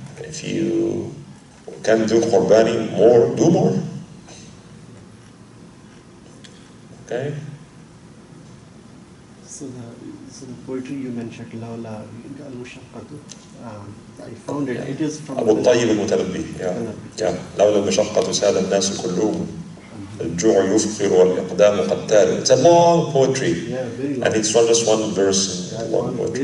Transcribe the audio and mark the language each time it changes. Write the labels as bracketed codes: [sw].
[en] If you can do Qurbani more, do more. Okay? So the poetry you mentioned, Lawla al-Mushaqqatu, I found it. It is from [ar] أبو الطيب المتنبي. لولا المشقة ساد الناس كلهم الجوع يفقر والإقدام قتال. [en] It's a long poetry. Yeah, very long. And it's not just one verse in one poetry.